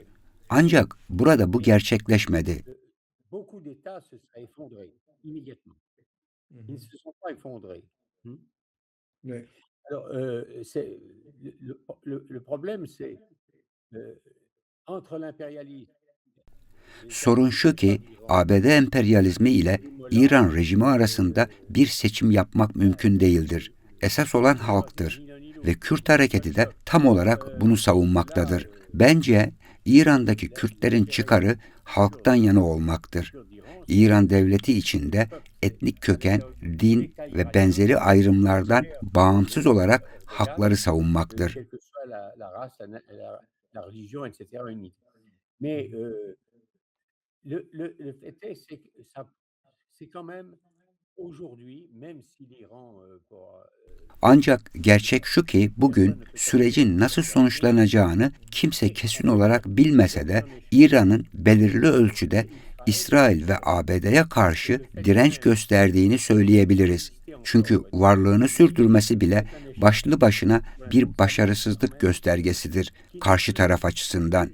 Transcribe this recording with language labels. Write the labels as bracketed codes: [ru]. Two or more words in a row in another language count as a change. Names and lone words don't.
[tr] Ancak burada bu gerçekleşmedi. [fr] beaucoup d'États se seraient effondrés immédiatement. Ils ne se sont pas effondrés. Oui. Alors, c'est le problème, c'est heu, entre l'impérialisme [tr] Sorun şu ki, ABD emperyalizmi ile İran rejimi arasında bir seçim yapmak mümkün değildir. Esas olan halktır ve Kürt hareketi de tam olarak bunu savunmaktadır. Bence İran'daki Kürtlerin çıkarı halktan yana olmaktır. İran devleti içinde etnik köken, din ve benzeri ayrımlardan bağımsız olarak hakları savunmaktır. [fr] quelle que soit la race, la religion, et cetera, unie. Mais, le fait est, c'est que ça c'est quand même aujourd'hui, même si l'Iran, [tr] Ancak gerçek şu ki bugün sürecin nasıl sonuçlanacağını kimse kesin olarak bilmese de İran'ın belirli ölçüde İsrail ve ABD'ye karşı direnç gösterdiğini söyleyebiliriz. Çünkü varlığını sürdürmesi bile başlı başına bir başarısızlık göstergesidir karşı taraf açısından.